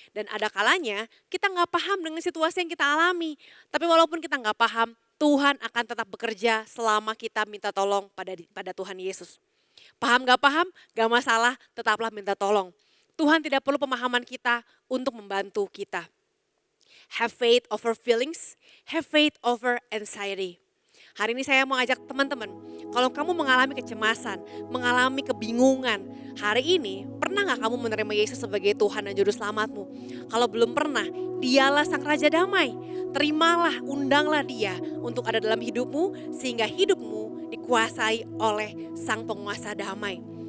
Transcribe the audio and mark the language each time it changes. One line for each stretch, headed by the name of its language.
Indonesian: Dan ada kalanya kita gak paham dengan situasi yang kita alami. Tapi walaupun kita gak paham, Tuhan akan tetap bekerja selama kita minta tolong pada Tuhan Yesus. Paham gak paham, gak masalah, tetaplah minta tolong. Tuhan tidak perlu pemahaman kita untuk membantu kita.
English: Have faith over feelings, have faith over anxiety.
Indonesian: Hari ini saya mau ajak teman-teman, kalau kamu mengalami kecemasan, mengalami kebingungan, hari ini pernah gak kamu menerima Yesus sebagai Tuhan dan Juru Selamatmu? Kalau belum pernah, Dialah Sang Raja Damai. Terimalah, undanglah Dia untuk ada dalam hidupmu sehingga hidupmu dikuasai oleh Sang Penguasa Damai.